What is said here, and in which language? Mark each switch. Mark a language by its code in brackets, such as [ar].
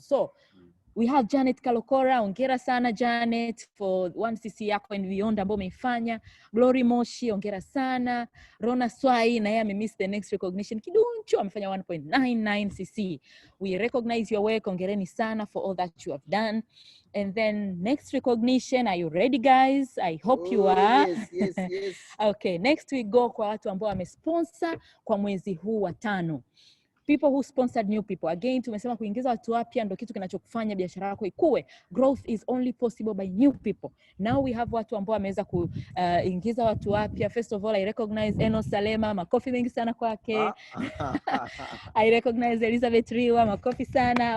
[en] So we have Janet Kalokora, [sw] hongera sana [en] Janet for 1cc yako and beyond [sw] ambao umeifanya. Glory Moshi, hongera sana. Rona Swai na yeye amemiss [en] the next recognition [sw] kidunchu, amefanya 1.99cc. [en] We recognize your work, [sw] hongereni sana [en] for all that you have done. And then next recognition, are you ready guys? I hope you are. Yes. Okay, next we go [sw] kwa watu ambao wamesponsor kwa mwezi huu wa 5. [en] People who sponsored new people. [sw] Again, tumesema kuingiza watu wapya ndio kitu kinachokufanya biashara yako ikue. [en] Growth is only possible by new people. Now we have [sw] watu ambao wameweza kuingiza watu wapya. [en] First of all, I recognize Enos Salema, [sw] makofi mengi sana kwake. [en] I recognize Elizabeth Riwa, [sw] makofi sana.